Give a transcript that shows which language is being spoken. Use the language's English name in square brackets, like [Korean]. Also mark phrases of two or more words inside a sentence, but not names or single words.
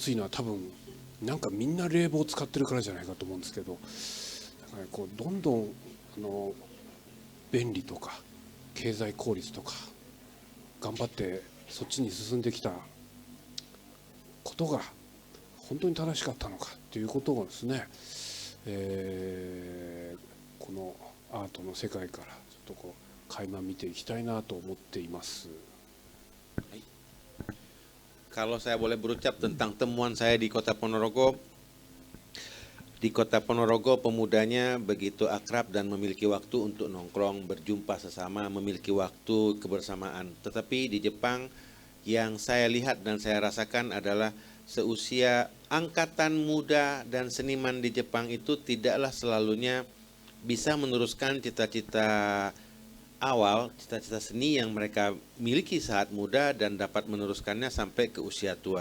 [Japanese] 暑いのは多分なんかみんな冷房を使ってるからじゃないかと思うんですけど、だからどんどん便利とか経済効率とか頑張ってそっちに進んできたことが本当に正しかったのかということをですね、このアートの世界からちょっと垣間見ていきたいなと思っています。 [Indonesian] Kalau saya boleh berucap tentang temuan saya di Kota Ponorogo, pemudanya begitu akrab dan memiliki waktu untuk nongkrong, berjumpa sesama, memiliki waktu kebersamaan. Tetapi di Jepang yang saya lihat dan saya rasakan adalah seusia angkatan muda dan seniman di Jepang itu tidaklah selalunya bisa meneruskan cita-cita awal, cita-cita seni yang mereka miliki saat muda dan dapat meneruskannya sampai ke usia tua.